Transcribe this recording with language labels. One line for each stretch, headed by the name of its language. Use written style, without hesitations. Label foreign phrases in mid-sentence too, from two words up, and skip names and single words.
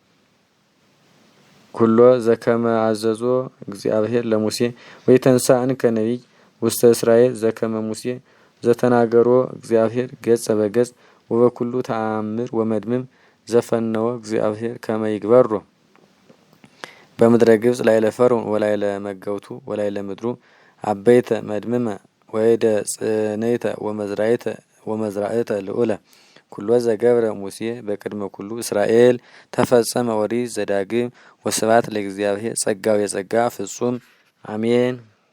Geez: ኩሎ ዘከመ አዘዞ እግዚአብሔር ለሙሴ ወይተንሳ እንከ ነቢይ ውስተ እስራኤል ዘከመ ሙሴ ዘተናገሮ እግዚአብሔር ገጸ በገጽ ወበኩሉ ተአምር ወመድምም ዘፈነወ እግዚአብሔር ከመ ይግበሮ በምድረ ግብጽ ላዕለ ፈርዖን ወላዕለ መገብቱ ወላዕለ ምድሩ አበይተ መድምመ ወይደ ጽንዕተ ወመዝራዕተ ልዑለ ኩሎ ዘገብረ ሙሴ በቅድመ ኩሉ እስራኤል ተፈጸመ ኦሪት ዘዳግም ወስብሐት ለእግዚአብሔር ጸጋው የጸጋ ፍጹም አሜን።